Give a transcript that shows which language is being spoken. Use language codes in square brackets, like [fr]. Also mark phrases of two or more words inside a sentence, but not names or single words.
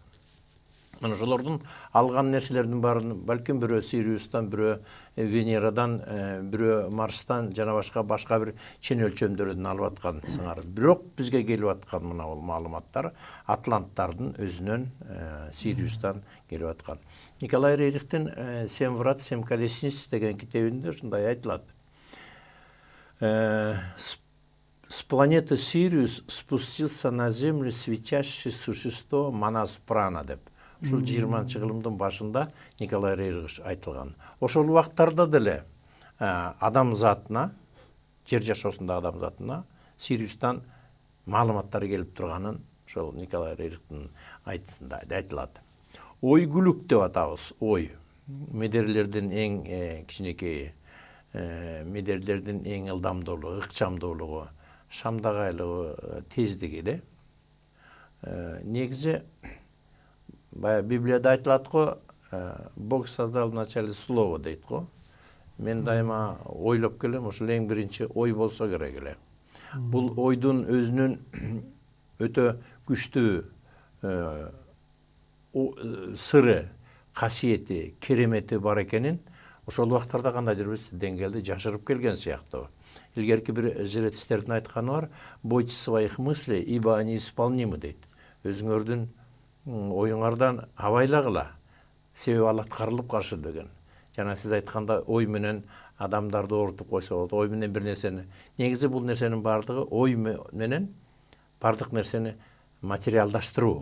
[ky] Мына ошолордун алган нерселердин баарын балким бирөө Сириустан, бирөө Венерадан, бирөө Марстан жана башка бир чен өлчөмдөрдөн алып аткан сыңар. Бирок бизге келип аткан мына бул маалыматтар атланттардын өзүнөн, Сириустан келип аткан. Николай Рерихтин «Семь врат, семь колесниц» деген китебинде ушундай айтылат. [ru] С планеты Сириус спустился на землю светящее существо Манас Прана деп. [ky] Ушул 20-кылымдын башында Николай Рерих айтылган. Ошол убактарда деле адамзатына, жер жашоосунда адамзатына Сириустан маалыматтар келип турганын ошол Николай Рерихтин айтысында айтылат. Ой күлүк деп атабыз. Ой медерлердин эң кичинекейи, медерлердин эң ылдамдуулугу, ыкчамдуулугу, шамдагайлыгы, тездиги де. Негизи Библияда айтылат го, [ru] Бог создал вначале слово [ky] дейт го. Мен дайыма ойлоп келем, ошол эң биринчи ой болсо керек эле. Бул ойдун өзүнүн өтө күчтүү сыры, касиети, керемети бар экенин ошол убактарда кандайдыр бир деңгээлде жашырып келген сыяктуу. Илгерки бир жыретистердин айтканы бар, [ru] бойтесь своих мыслей, ибо они исполнимы дейт. [ky] Өзүңөрдүн оюңардан абайлагыла, себеби ал аткарылып калышат деген. Жана сиз айтканда ой менен адамдарды оорутуп койсо болот, ой менен бир нерсени. Негизи бул нерсенин бардыгы ой менен бардык нерсени материалдаштыруу.